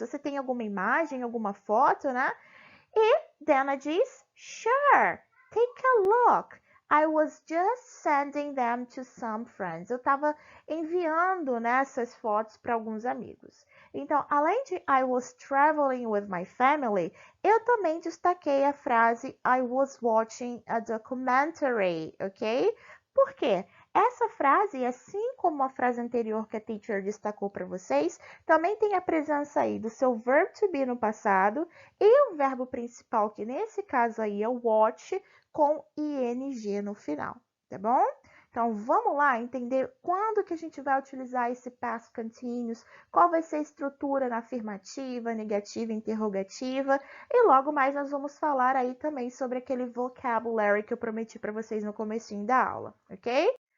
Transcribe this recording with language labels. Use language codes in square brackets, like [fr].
[pt] Você tem alguma imagem, alguma foto, né? E Dana diz, [en] sure, take a look. I was just sending them to some friends. [pt] Eu estava enviando, né, essas fotos para alguns amigos. Então, além de [en] I was traveling with my family, [pt] eu também destaquei a frase [en] I was watching a documentary, [pt] ok? Por quê? Essa frase, assim como a frase anterior que a teacher destacou para vocês, também tem a presença aí do seu verb to be no passado e o verbo principal, que nesse caso aí é o watch, com ing no final, tá bom? Então vamos lá entender quando que a gente vai utilizar esse past continuous, qual vai ser a estrutura na afirmativa, negativa, interrogativa, e logo mais nós vamos falar aí também sobre aquele vocabulary que eu prometi para vocês no comecinho da aula, ok?